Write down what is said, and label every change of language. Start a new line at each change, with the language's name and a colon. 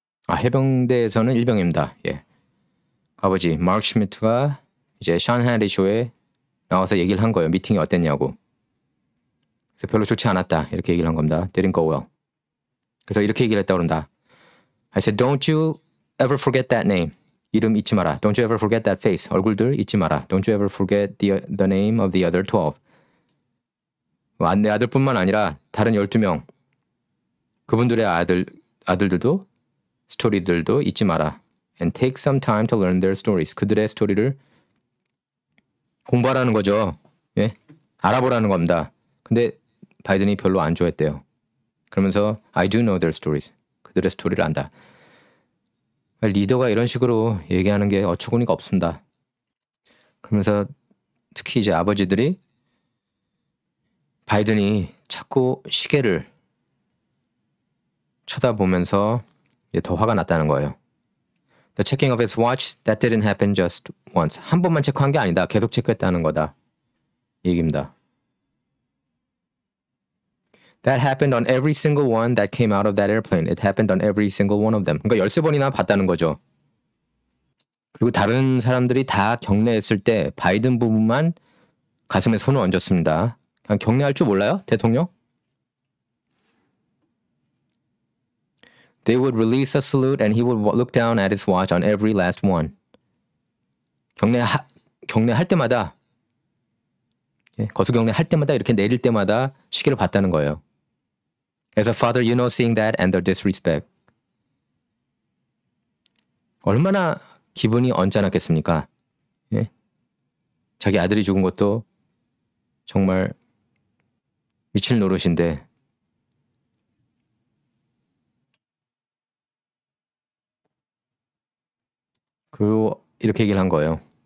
Korean: 해병대에서는 일병입니다. 예. 아버지 마크 슈미트가 이제 션 해리 쇼에 나와서 얘기를 한 거예요. 미팅이 어땠냐고. 그래서 별로 좋지 않았다. 이렇게 얘기를 한 겁니다.
English: Didn't go well.
Korean: 그래서 이렇게 얘기를 했다고 그런다.
English: I said, don't you ever forget that name.
Korean: 이름 잊지 마라.
English: Don't you ever forget that face.
Korean: 얼굴들 잊지 마라.
English: Don't you ever forget the name of the other 12.
Korean: 내 아들뿐만 아니라 다른 12명. 그분들의 아들들도 스토리들도 잊지 마라.
English: And take some time to learn their stories.
Korean: 그들의 스토리를 공부하라는 거죠. 예? 알아보라는 겁니다. 근데 바이든이 별로 안 좋아했대요. 그러면서
English: I do know their stories.
Korean: 그들의 스토리를 안다. 리더가 이런 식으로 얘기하는 게 어처구니가 없습니다. 그러면서 특히 이제 아버지들이 바이든이 자꾸 시계를 쳐다보면서 더 화가 났다는 거예요.
English: The checking of his watch, that didn't happen just once.
Korean: 한 번만 체크한 게 아니다. 계속 체크했다는 거다. 이 얘기입니다.
English: That happened on every single one that came out of that airplane. It happened on every single one of them.
Korean: 그러니까 13번이나 봤다는 거죠. 그리고 다른 사람들이 다 경례했을 때 바이든 부부만 가슴에 손을 얹었습니다. 그냥 경례할 줄 몰라요? 대통령?
English: They would release a salute and he would look down at his watch on every last one.
Korean: 경례할 때마다, 거수경례 할 때마다 이렇게 내릴 때마다 시계를 봤다는 거예요.
English: As a father, you know seeing that and the disrespect.
Korean: 얼마나 기분이 언짢았겠습니까? 예? 자기 아들이 죽은 것도 정말 미칠 노릇인데 그리고 이렇게 얘기를 한 거예요.